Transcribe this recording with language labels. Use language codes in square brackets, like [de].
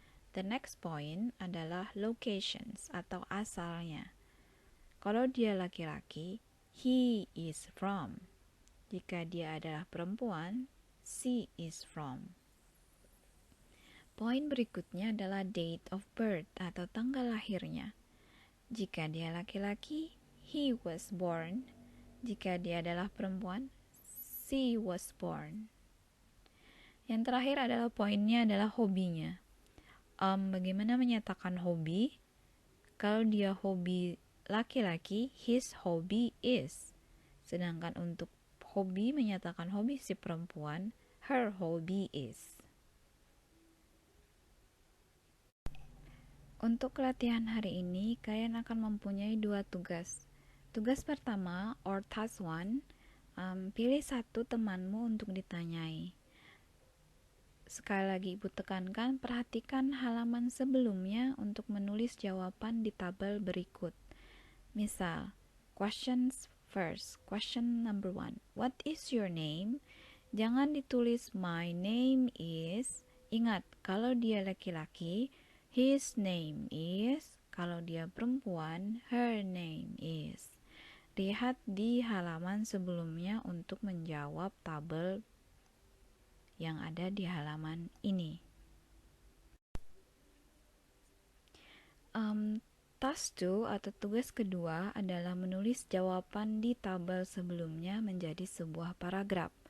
[en] The next point [id] adalah [en] locations [id] atau asalnya. Kalau dia laki-laki, [en] he is from. [id] Jika dia adalah perempuan, [en] she is from. [id] Poin berikutnya adalah [en] date of birth [id] atau tanggal lahirnya. Jika dia laki-laki, [en] he was born. [id] Jika dia adalah perempuan, [en] she was born. [id] Yang terakhir adalah poinnya adalah hobinya. Bagaimana menyatakan hobi? Kalau dia hobi laki-laki, [en] his hobby is. [id] Sedangkan untuk hobi, menyatakan hobi si perempuan, [en] her hobby is. [id] Untuk latihan hari ini, kalian akan mempunyai 2 tugas. Tugas pertama, [en] or task 1, [id] pilih satu temanmu untuk ditanyai. Sekali lagi Ibu tekankan, perhatikan halaman sebelumnya untuk menulis jawaban di tabel berikut. Misal, [en] questions first. Question number 1. What is your name? [id] Jangan ditulis [en] my name is. [id] Ingat, kalau dia laki-laki, [en] his name is. [id] Kalau dia perempuan, [en] her name is. [id] Lihat di halaman sebelumnya untuk menjawab tabel yang ada di halaman ini. [en] Task 2 [id] atau tugas kedua adalah menulis jawaban di tabel sebelumnya menjadi sebuah paragraf.